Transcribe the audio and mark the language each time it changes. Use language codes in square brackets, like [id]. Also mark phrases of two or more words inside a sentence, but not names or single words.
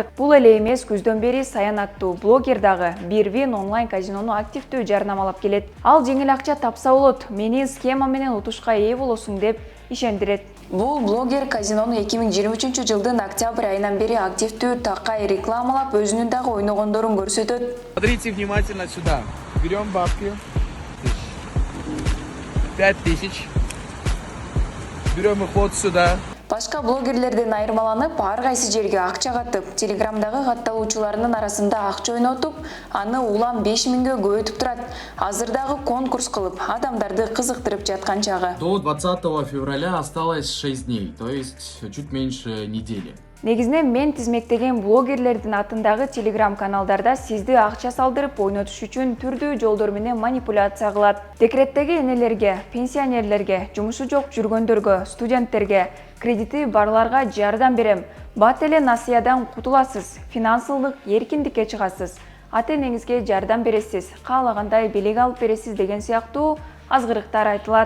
[ky] Бул эле эмес, күздөн бери Саян аттуу блогер дагы Birwin онлайн казинону активдүү жарнамалап келет. Ал жеңил акча тапса болот, менин схема менен утушка ээ болосуң деп ишендирет. Бул блогер казинону 2023 жылдын октябрь айынан бери активдүү такай рекламалап, өзүнүн дагы ойногондорун көрсөтөт. [ru] Смотрите внимательно сюда. Берем бабки. 5000. Берем их вот сюда. [ky] Башка блогерлерден айырмаланып, ар кайсы жерге акча катып, Телеграмдагы катталуучуларынын арасында акча ойнотуп, аны улам 5000ге көбөйтүп турат. Азырдагы конкурс кылып, адамдарды кызыктырып жаткан чагы. [ru] До 20 февраля осталось 6 дней, то есть чуть меньше недели. [ky] Негизинен мен тизмектеген блогерлердин атындагы Telegram каналдарда сизди акча салдырып ойнотуш үчүн түрдүү жолдор менен манипуляция кылат. Декреттеги энелерге, пенсионерлерге, жумушу жок жүргөндөргө, студенттерге, кредити барларга жардам берем. Бат эле насыядан кутуласыз, финансылык эркиндикке чыгасыз, ата-энеңизге жардам бересиз, каалагандай белек алып бересиз деген сыяктуу азгырыктар айтылат.